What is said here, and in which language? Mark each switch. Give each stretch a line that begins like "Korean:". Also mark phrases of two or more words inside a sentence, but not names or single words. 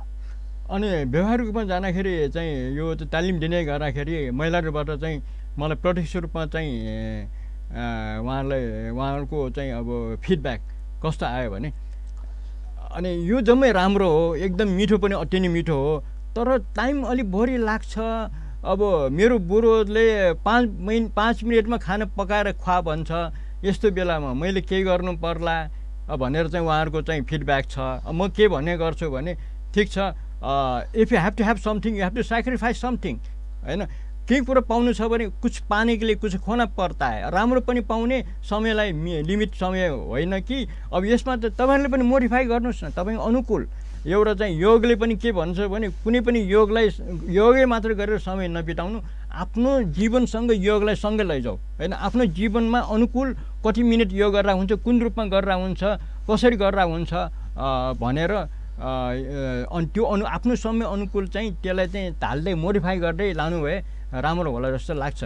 Nepali: अनि व्यावहारिक रूपमा जाँदाखेरि चाहिँ यो तालिम दिने गर्दाखेरि महिलाहरूबाट चाहिँ मलाई प्रत्यक्ष रूपमा चाहिँ उहाँहरूको चाहिँ अब फिडब्याक कस्तो आयो भने, अनि यो जम्मै राम्रो हो, एकदम मिठो पनि अति नै मिठो हो, तर टाइम अलिक बढी लाग्छ। अब मेरो बुढोले 5 मिनटमा खाना पकाएर खुवा भन्छ, यस्तो बेलामा मैले के गर्नु पर्ला भनेर चाहिँ उहाँहरूको चाहिँ फिडब्याक छ। म के भन्ने गर्छु भने, ठिक छ,
English: If you have to have something you have to sacrifice something, होइन?
Nepali: केही कुरो पाउनु छ भने
Hindi: कुछ पाने के लिए कुछ खोना पर्ता है।
Nepali: राम्रो पनि पाउने, समयलाई लिमिट समय होइन कि। अब यसमा त तपाईँहरूले पनि मोडिफाई गर्नुहोस् न, तपाईँ अनुकूल। एउटा चाहिँ योगले पनि के भन्छ भने, कुनै पनि योगै मात्र गरेर समय नबिताउनु, आफ्नो जीवनसँग योगलाई सँगै लैजाऊ, होइन? आफ्नो जीवनमा अनुकूल कति मिनट योग गरेर हुन्छ, कुन रूपमा गरेर हुन्छ, कसरी गरेर हुन्छ भनेर अनि त्यो आफ्नो समय अनुकूल चाहिँ त्यसलाई चाहिँ ढाल्दै मोडिफाई गर्दै लानु भए राम्रो होला जस्तो लाग्छ।